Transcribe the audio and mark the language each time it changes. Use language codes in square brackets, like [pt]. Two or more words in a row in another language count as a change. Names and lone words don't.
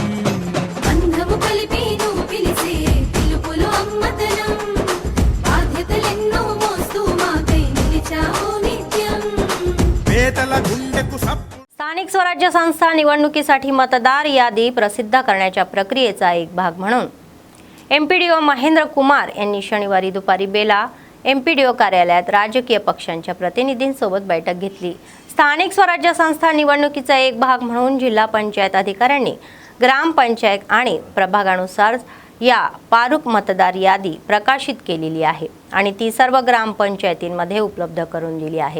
[te] బంధము కలిపి నువ్వు పిలిసే పిలుపులో అమ్మతనం బాధ్యతలెన్నో మోస్తూ మాకై నిలిచావు నిత్యం పేదల గుండెకు సప్పు [mr] स्थानिक स्वराज्य संस्था निवडणुकीसाठी मतदार यादी प्रसिद्ध करण्याच्या प्रक्रियेचा एक भाग म्हणून एमपीडीओ महेंद्र कुमार यांनी शनिवारी दुपारी बेला एमपीडीओ कार्यालयात राजकीय पक्षांच्या प्रतिनिधींसोबत बैठक घेतली. स्थानिक स्वराज्य संस्था निवडणुकीचा एक भाग म्हणून जिल्हा पंचायत अधिकाऱ्यांनी ग्रामपंचायत आणि प्रभागानुसार या पारुक मतदार यादी प्रकाशित केलेली आहे आणि ती सर्व ग्रामपंचायतींमध्ये उपलब्ध करून दिली आहे.